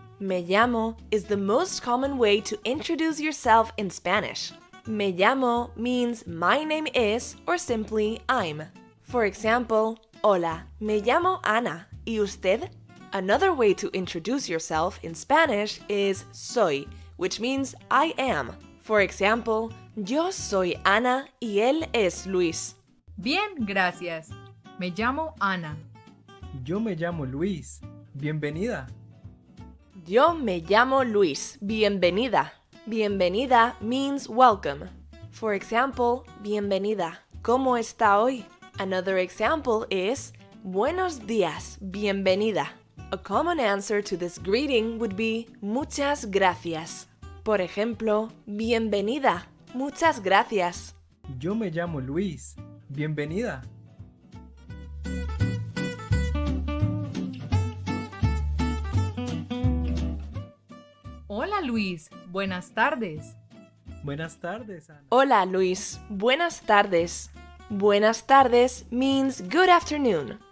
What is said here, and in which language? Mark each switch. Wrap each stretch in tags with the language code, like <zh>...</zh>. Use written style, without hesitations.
<es>Me llamo</es> <en>is the most common way to introduce yourself in Spanish.</en> <es>Me llamo</es> <en>means my name is or simply I'm. For example,</en> <es>hola, me llamo Ana. ¿Y usted?</es> <en>Another way to introduce yourself in Spanish is soy, which means I am. For example,</en> <es>yo soy Ana y él es Luis. Bien, gracias. Me llamo Ana. Yo me llamo Luis. Bienvenida. Yo me llamo Luis. Bienvenida. Bienvenida</es> <en>means welcome. For example,</en> <es>bienvenida. ¿Cómo está hoy?</es> <en>Another example is</en> <es>buenos días. Bienvenida.</es> <en>A common answer to this greeting would be</en> <es>muchas gracias. Por ejemplo, bienvenida. Muchas gracias. Yo me llamo Luis. Bienvenida. Hola Luis, buenas tardes. Buenas tardes, Ana. Hola Luis. Buenas tardes. Buenas tardes</es> <en>means good afternoon.</en>